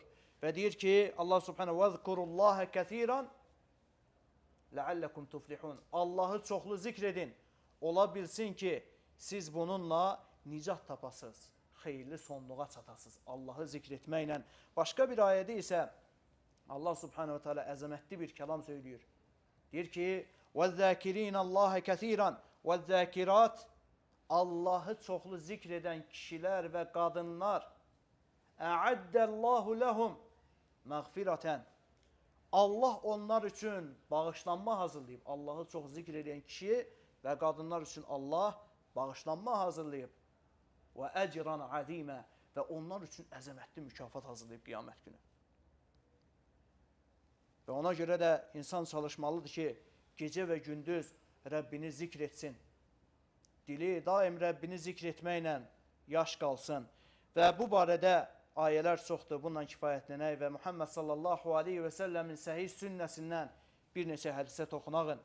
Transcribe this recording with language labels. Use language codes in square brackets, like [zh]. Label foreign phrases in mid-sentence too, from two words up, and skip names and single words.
[az] Və deyir ki, Allah subhanahu [ar] واذكروا الله كثيرا لعلكم تفلحون. [az] Allahı çoxlu zikr edin. Ola bilsin ki, siz bununla nicat tapasınız, xeyirli sonluğa çatasınız. Allahı zikr etməklə. Başqa bir ayədə isə Allah [ar] سبحانه تعالى [az] əzəmətli bir kəlam söylüyor. Deyir ki, [ar] وَالذَّاكِرِينَ اللّٰهَ كَثِيرًا وَالذَّاكِرَاتِ [az] Allahı çoxlu zikr edən kişilər və qadınlar [ar] اَعَدَّ اللّٰهُ لَهُمْ مَغْفِرَةً [az] Allah onlar üçün bağışlanma hazırlayıb. Allahı çox zikr edən kişi və qadınlar üçün Allah bağışlanma hazırlayıb. [ar] وَاَجْرًا عَظِيمًا [az] Və onlar üçün əzəmətli mükafat hazırlayıb qiyamət günü. Və ona görə də insan çalışmalıdır ki, gecə və gündüz Rəbbini zikr etsin. Dili daim Rəbbini zikr etməklə yaş qalsın. Və bu barədə ayələr çoxdur, bununla kifayətlənək və Muhammed [ar] صلى الله عليه وسلم [az] səhih sünnəsindən bir neçə hədisə toxunağın.